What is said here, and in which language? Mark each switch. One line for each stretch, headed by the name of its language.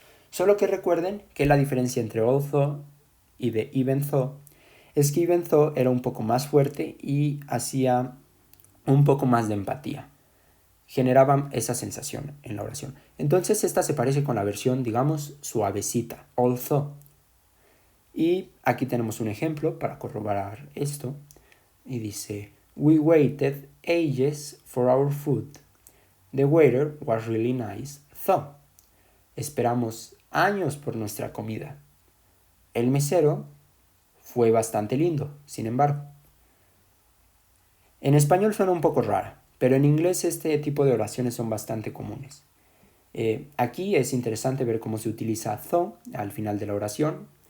Spanish: Solo que recuerden que la diferencia entre although y de even though es que even though era un poco más fuerte y hacía un poco más de empatía. Generaban esa sensación en la oración. Entonces esta se parece con la versión, digamos, suavecita, although. Y aquí tenemos un ejemplo para corroborar esto. Y dice,
English: We waited ages for our food. The waiter was really nice, though.
Spanish: Esperamos años por nuestra comida. El mesero fue bastante lindo, sin embargo. En español suena un poco rara, pero en inglés este tipo de oraciones son bastante comunes. Aquí es interesante ver cómo se utiliza tho al final de la oración.